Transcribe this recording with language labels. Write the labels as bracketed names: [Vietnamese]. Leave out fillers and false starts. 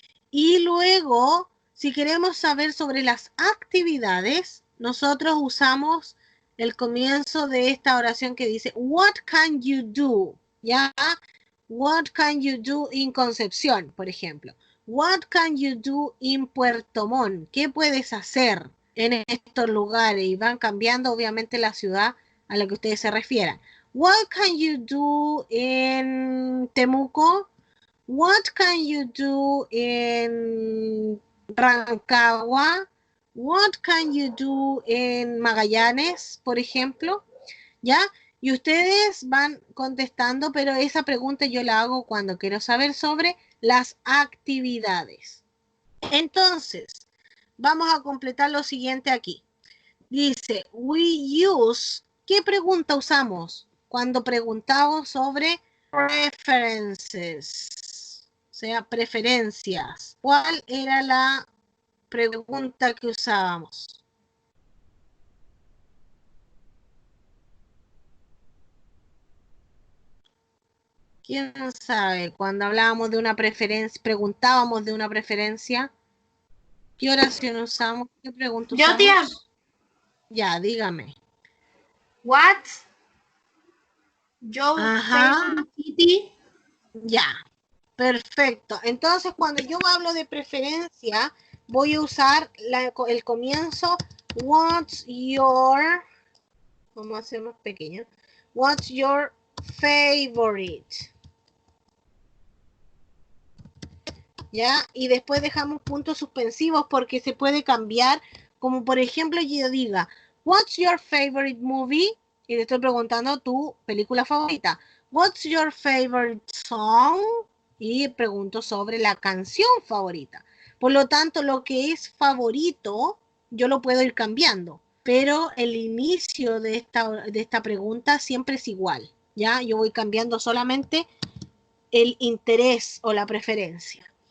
[Spanish] Y luego, si queremos saber sobre las actividades, nosotros usamos el comienzo de esta oración que dice, what can you do? ¿Ya? What can you do in Concepción, por ejemplo? What can you do in Puerto Montt? ¿Qué puedes hacer en estos lugares? Y van cambiando, obviamente, la ciudad a lo que ustedes se refieran. [English] What can you do in Temuco? What can you do in Rancagua? What can you do in Magallanes, por ejemplo? ¿Ya? [Spanish] Y ustedes van contestando, pero esa pregunta yo la hago cuando quiero saber sobre las actividades. Entonces, vamos a completar lo siguiente aquí. Dice, we use, ¿qué pregunta usamos cuando preguntamos sobre preferences? O sea, preferencias. ¿Cuál era la pregunta que usábamos? ¿Quién sabe? Cuando hablábamos de una preferencia, preguntábamos de una preferencia, ¿qué oración usamos? ¿Qué pregunta usamos? Yo, tía. Ya, dígame. [English] What's your favorite city? [Spanish] Ya, perfecto. Entonces, cuando yo hablo de preferencia, voy a usar el comienzo. What's your... Vamos a hacer más pequeño. [English] What's your favorite? [Spanish] ¿Ya? Y después dejamos puntos suspensivos porque se puede cambiar, como por ejemplo yo diga, what's your favorite movie? Y le estoy preguntando tu película favorita. [English] What's your favorite song? [Spanish] Y pregunto sobre la canción favorita. Por lo tanto, lo que es favorito, yo lo puedo ir cambiando. Pero el inicio de esta pregunta siempre es igual. ¿Ya? Yo voy cambiando solamente el interés o la preferencia.